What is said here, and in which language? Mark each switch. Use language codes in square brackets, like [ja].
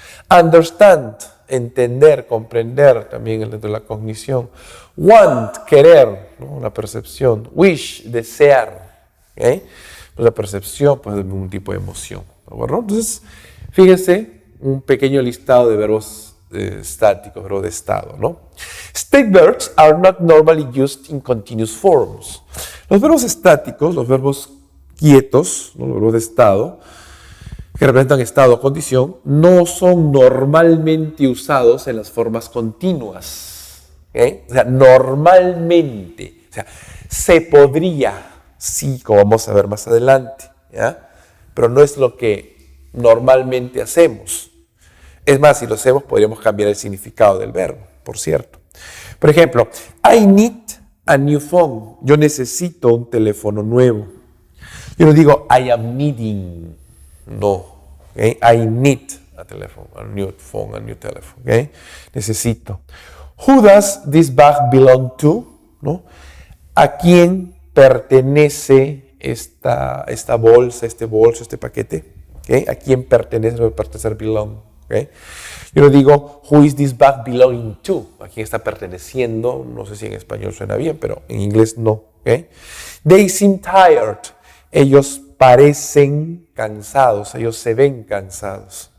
[es] Understand, entender, comprender, también dentro de la cognición. Want, querer, ¿no? La percepción. Wish, desear, ¿okay? Pues la percepción, pues, de un tipo de emoción, ¿de acuerdo? Entonces, fíjense, un pequeño listado de verbos estáticos, verbos de estado, ¿no? [en] State verbs are not normally used in continuous forms. [es] Los verbos estáticos, los verbos quietos, ¿no? Los verbos de estado, que representan estado o condición, no son normalmente usados en las formas continuas, ¿okay? O sea, normalmente, o sea, se podría, sí, como vamos a ver más adelante, ¿ya? Pero no es lo que normalmente hacemos. Es más, si lo hacemos, podríamos cambiar el significado del verbo, por cierto. Por ejemplo, [en] I need a new phone. [es] Yo necesito un teléfono nuevo. Yo no digo [en] I am needing. [es] No. ¿Okay? [en] I need a teléfono, a new phone, a new telephone. ¿Okay? [es] Necesito. [en] Who does this bag belong to? [es] ¿No? ¿A quién pertenece esta bolsa, este bolso, este paquete? ¿Okay? ¿A quién pertenece? Debe pertenecer belong. ¿Okay? Yo no digo, [en] who is this bag belonging to? [es] ¿A quién está perteneciendo? No sé si en español suena bien, pero en inglés no. ¿Okay? [en] They seem tired. [es] Ellos parecen cansados, ellos se ven cansados.